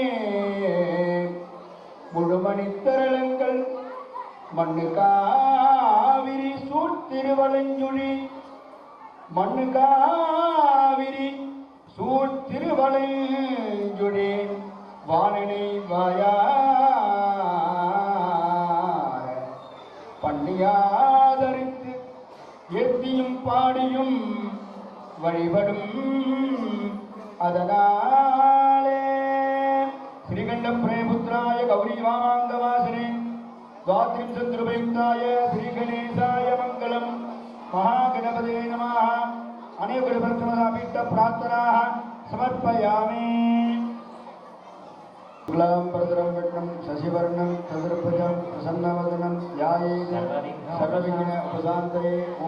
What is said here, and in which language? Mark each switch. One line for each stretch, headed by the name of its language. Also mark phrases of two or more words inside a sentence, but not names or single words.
Tamil: முழுமணித்தரளங்கள் மண்ணு காவிரி சூழ்த்திருவலஞ்சுழி மண்ணு காவிரி சூழ்த்திருவலஞ்சுழி வானனை வாயார பண்ணியாதரித்து ஏத்தியும் பாடியும் வழிபடும்
Sanskrit: அதனாலே श्रीकण्ठ प्रेपुत्राय गौरी वामाङ्गवासने द्वात्रिंशद्रुपयुक्ताय श्रीगणेशाय मङ्गलम् महागणपते नमः अनेकगुरुभक्तमहापीठप्रार्थनाः समर्पयामि शुक्लां वरदं विष्णुं शशिवर्णं चतुर्भुजं प्रसन्नवदनं ध्यायेत् सर्वविघ्नोपशान्तये ॐ